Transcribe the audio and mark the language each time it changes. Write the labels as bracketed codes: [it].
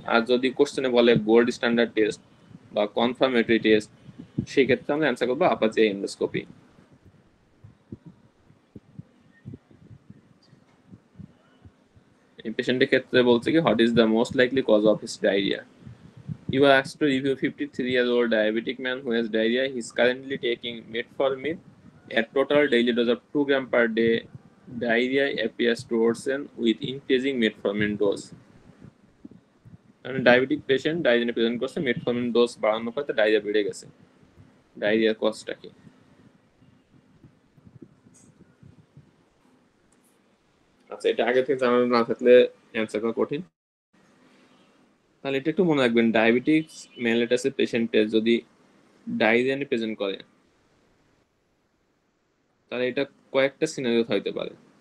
[bn] আর যদি কোশ্চেনে বলে গোল্ড স্ট্যান্ডার্ড টেস্ট বা কনফার্মেটরি টেস্ট, সেক্ষেত্রে আমরা অ্যান্সার করবো আপার জিআই এন্ডোস্কোপি। এই পেশেন্টের ক্ষেত্রে বলছে কি, [en] What is the most likely cause of his diarrhoea? You are asked to review 53-year-old diabetic man who has diarrhea. He is currently taking metformin at total daily dose of 2 grams per day. Diarrhea appears to worsen with increasing metformin dose. [bn] মানে diabetic patient diarrhoea present করছে, metformin dose বাড়ানোর পর diarrhoea বেড়ে গেছে। ডায়রিয়ার কজটা কি? আচ্ছা, এটা আগে থেকে জানা না থাকলে অ্যান্সার করা কঠিন। তাহলে এটা একটু মনে রাখবেন, ডায়াবেটিক্স মেলিটাসের পেশেন্টের যদি ডায়রিয়া নিয়ে প্রেজেন্ট করে, তাহলে এটা কয়েকটা সিনারিও হইতে পারে।